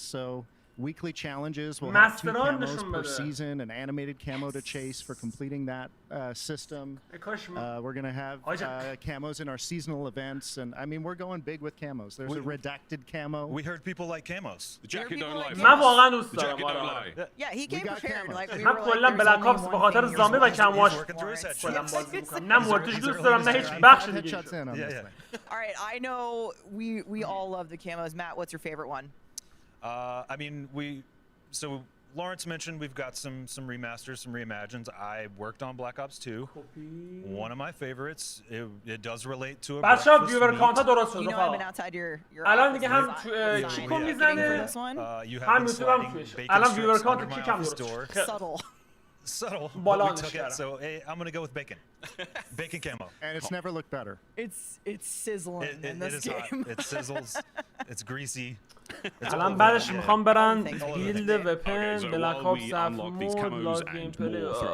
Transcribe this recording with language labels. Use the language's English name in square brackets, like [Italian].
[English] So weekly challenges. We'll have 2 camos per season, an animated camo to chase for completing that system. We're going to have camos in our seasonal events. And I mean, we're going big with camos. There's a redacted camo. We heard people like camos. The jacket don't lie. The jacket don't lie. Yeah, he came prepared. Like, we [Persian] من کلا بلک آپس به خاطر زامبی و کمواش کلا بازی میکنم نه موردش دوست دارم نه هیچ بخش دیگه. [English] All right, I know we all love the camos. Matt, what's your favorite one? I mean, so Lawrence mentioned we've got some remasters, some reimagines. I worked on Black Ops 2. One of my favorites. It does relate to a [Persian] بچه ها ویور کانت درست شد الان دیگه هم کیکو میزنه هم میتونم هم توش الان ویور کانت کیک هم درست شد [English] Subtle, but we took it. So hey, I'm gonna go with bacon. Bacon camo. And it's never looked better. It's sizzling in this game. It sizzles. It's greasy. [Persian] الان بعدش میخوام برن بیلد وپن بلک آپس مود لاگ گیم پلی